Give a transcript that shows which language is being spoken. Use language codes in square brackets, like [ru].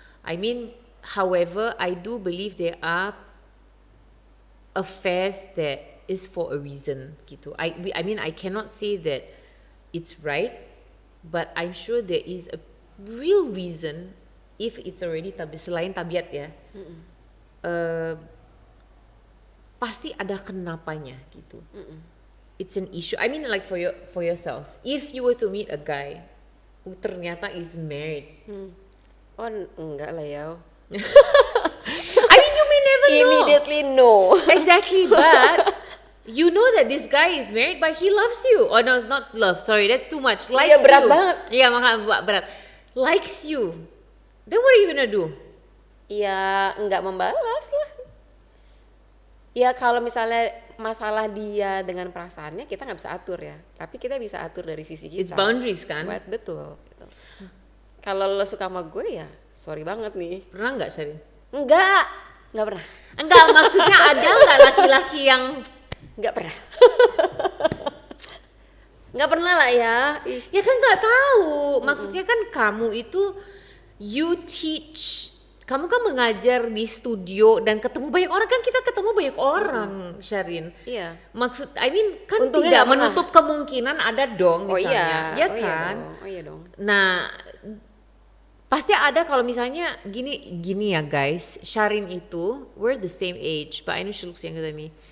[en] I mean, however, I do believe there are affairs that is for a reason [id] gitu. [en] I mean, I cannot say that it's right, but I'm sure there is a real reason if it's already [id] selain tabiat ya. Pasti ada kenapanya gitu. [en] It's an issue. I mean, like for yourself, if you were to meet a guy who [id] ternyata [en] is married, [id] Oh enggak lah ya. [en] I mean, you may never know. Immediately no. Exactly, but you know that this guy is married, but he loves you. Oh no, not love. Sorry, that's too much. Likes [id] Iya, berat [en] you. [id] banget. Iya, makanya berat. [en] Likes you. Then what are you gonna do? [id] Ya nggak membalas lah. Ya kalau misalnya masalah dia dengan perasaannya kita nggak bisa atur ya, tapi kita bisa atur dari sisi kita. It's boundaries kan? Betul. Gitu. Kalau lo suka sama gue ya, sorry banget nih. Pernah nggak, Syarin? Nggak pernah. Enggak, maksudnya ada nggak laki-laki yang Nggak pernah. Nggak pernah lah ya. Ih. ya kan nggak tahu. Maksudnya kan kamu itu [en] you teach. [id] Kamu kan mengajar di studio dan ketemu banyak orang, kan kita ketemu banyak orang, Syarin. Iya. Maksud, [en] I mean [id] kan Untungnya tidak nggak pernah. menutup kemungkinan ada dong Oh misalnya, iya. ya kan? Oh iya dong. Nah, pasti ada kalau misalnya gini ya [en] guys, [id] Syarin itu [en] we're the same age, but I know she looks younger than me.